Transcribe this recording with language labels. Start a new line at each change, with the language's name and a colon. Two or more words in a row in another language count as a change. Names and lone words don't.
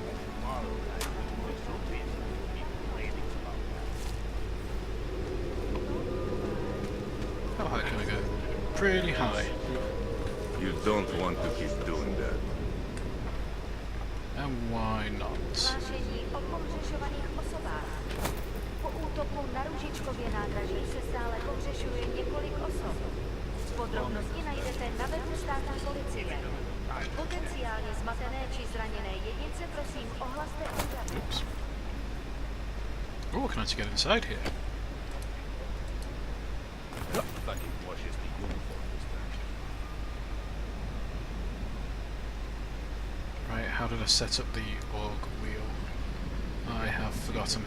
English: How high can I go? Pretty high. You don't want to keep doing that. And why not?
Czech: Hlášení o pohřešovaných osobách. Po útoku na Růžičkově nádraží se stále pohřešuje několik osob. Podrobnosti najdete na webu státní policie. Potenciálně zmatené či zraněné jedince prosím ohlaste úřadu.
English: Oops. Oh, can I actually get inside here? Fucking washes the uniform this time. Right, how did I set up the org wheel? I have forgotten.